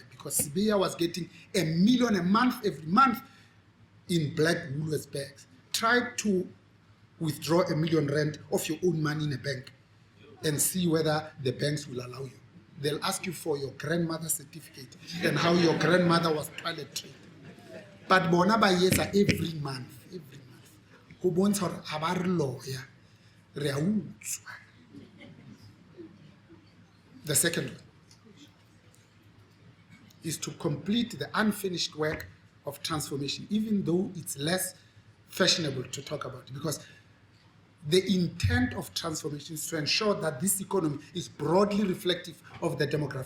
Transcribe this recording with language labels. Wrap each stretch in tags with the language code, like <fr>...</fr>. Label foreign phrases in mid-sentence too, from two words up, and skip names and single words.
<en>Because Sibeya was getting $1 million a month, every month, in black Woolworths bags. Try to withdraw R1 million of your own money in a bank and see whether the banks will allow you. They'll ask you for your grandmother's certificate and how your grandmother was toilet trained.</en> <st>But bona ba yetsa</st> <en>every month.</en> <st>Go bontsha hore ha ba re lawyer, re a utswa.</st> <en>The second one is to complete the unfinished work of transformation, even though it's less fashionable to talk about it, because the intent of transformation is to ensure that this economy is broadly reflective of the demography.</en>